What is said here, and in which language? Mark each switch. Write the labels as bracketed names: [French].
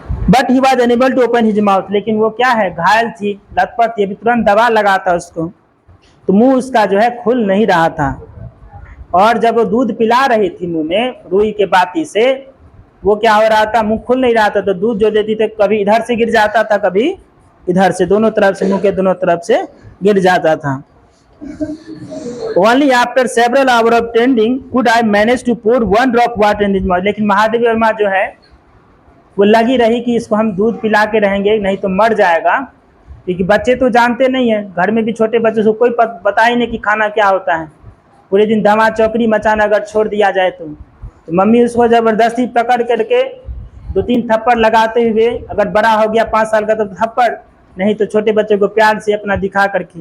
[English] but he was unable to open his mouth, [Hindi] लेकिन वो क्या है, घायल थी, लथपथ थी, अभी तुरंत दवा लगाता उसको, तो मुंह उसका जो है खुल नहीं रहा था। और जब वो दूध पिला रही थी मुंह में रुई के बाती से, वो क्या हो रहा था, मुंह खुल नहीं रहा था, तो दूध जो देती थी कभी इधर से गिर जाता था, कभी इधर से, दोनों तरफ से, मुंह के दोनों तरफ से गिर जाता था। [English] Only after several hours of tending could I manage to pour one drop water in his mouth। [Hindi] लेकिन महादेवी वर्मा जो है वो लगी रही कि इसको हम दूध पिला के रहेंगे, नहीं तो मर जाएगा, क्योंकि बच्चे तो जानते नहीं है, घर में भी छोटे बच्चों को कोई पता ही नहीं कि खाना क्या होता है। पूरे दिन धमा चौकड़ी मचाना अगर छोड़ दिया जाए तो मम्मी उसको ज़बरदस्ती पकड़ करके 2-3 थप्पड़ लगाते हुए, अगर बड़ा हो गया 5 साल का तो थप्पड़, नहीं तो छोटे बच्चे को प्यार से अपना दिखा करके।